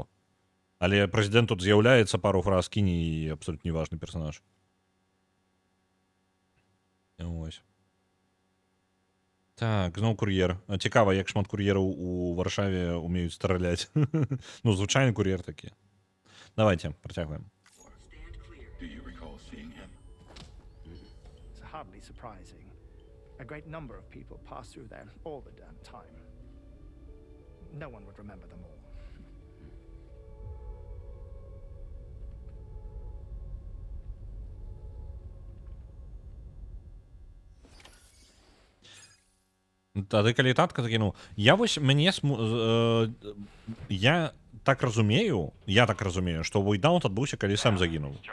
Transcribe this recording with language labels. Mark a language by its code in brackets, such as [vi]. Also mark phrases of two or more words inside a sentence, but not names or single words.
[be] Але прэзідэнт тут з'яўляецца, пару фраз кіне і абсолютно неважны персонаж. Ось. Так, зноў кур'ер. Цікава, як шмат кур'ераў у Варшаве умеюць страляць. Ну, звычайны кур'ер такі. Давайте, працягваем. [en] Do you recall seeing him? It's hardly surprising. A great number of people pass through there all the damn time. No one would remember them all. [be] Тады, калі татка закінуў, я вось, я так разумею, што войдаут адбыўся, калі Сэм загінуў.